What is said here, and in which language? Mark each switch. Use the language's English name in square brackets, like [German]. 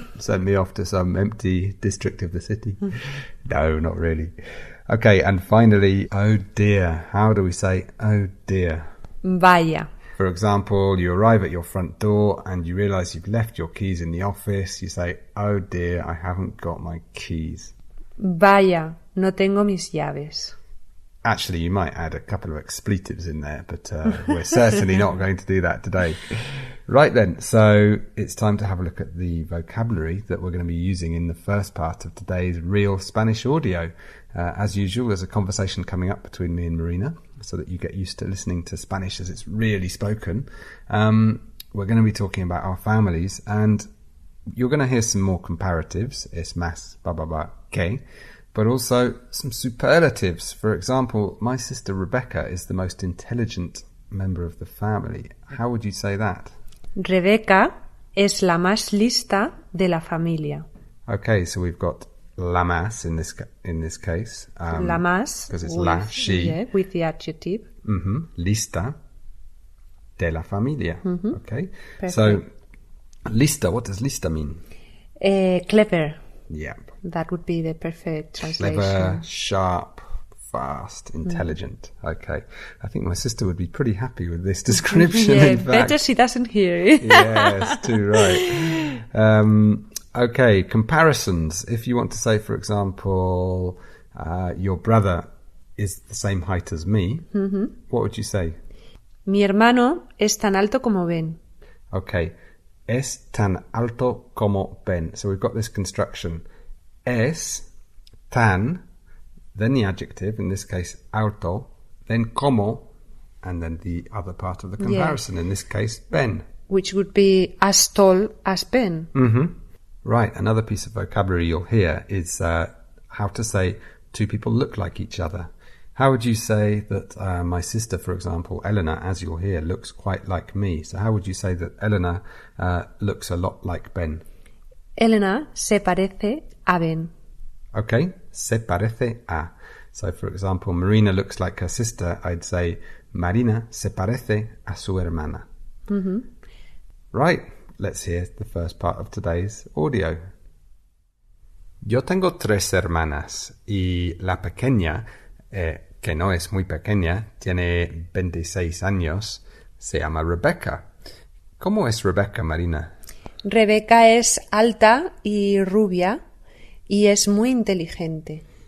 [English] Sent me off to some empty district of the city. No, not really. Okay, and finally, oh dear. How do we say oh dear? [Spanish] Vaya. [English] For example, you arrive at your front door and you realise you've left your keys in the office. You say, oh dear, I haven't got my keys. [Spanish] Vaya, no tengo mis llaves. [English] Actually, you might add a couple of expletives in there, but we're certainly not going to do that today. Right then, so it's time to have a look at the vocabulary that we're going to be using in the first part of today's real Spanish audio. As usual, there's a conversation coming up between me and Marina, so that you get used to listening to Spanish as it's really spoken. We're going to be talking about our families, and you're going to hear some more comparatives. [Spanish] Es más, ba, ba, ba, que. [English] But also some superlatives. For example, my sister Rebecca is the most intelligent member of the family. How would you say that? [Spanish] Rebeca es la más lista de la familia. [English] Okay, so we've got la más in this case. [Spanish] La más. [English] Because it's la, she. Yeah, with the adjective. [Spanish] Lista de la familia. Okay. [English] Perfect. So, lista, what does lista mean? Clever. Yeah. That would be the perfect translation. Clever, sharp, fast, intelligent. Okay. I think my sister would be pretty happy with this description. Yeah, in fact. better she doesn't hear it. Yes, too right. Okay, comparisons. If you want to say, for example, your brother is the same height as me, what would you say? [Spanish] Mi hermano es tan alto como Ben. Okay. Es tan alto como Ben. [English] So we've got this construction. Es tan, then the adjective, in this case alto, then como, and then the other part of the comparison, in this case Ben. Which would be as tall as Ben. Right, another piece of vocabulary you'll hear is how to say two people look like each other. How would you say that my sister, for example, Elena, as you'll hear, looks quite like me? So how would you say that Elena looks a lot like Ben? [Spanish] Elena se parece a Ben. [English] Okay, se parece a. So, for example, Marina looks like her sister. I'd say [Spanish] Marina se parece a su hermana. [English] Right, let's hear the first part of today's audio. [Spanish] Yo tengo 3 hermanas y la pequeña, que no es muy pequeña, tiene 26 años, se llama Rebecca. ¿Cómo es Rebecca, Marina? Rebecca es alta y rubia y es muy inteligente.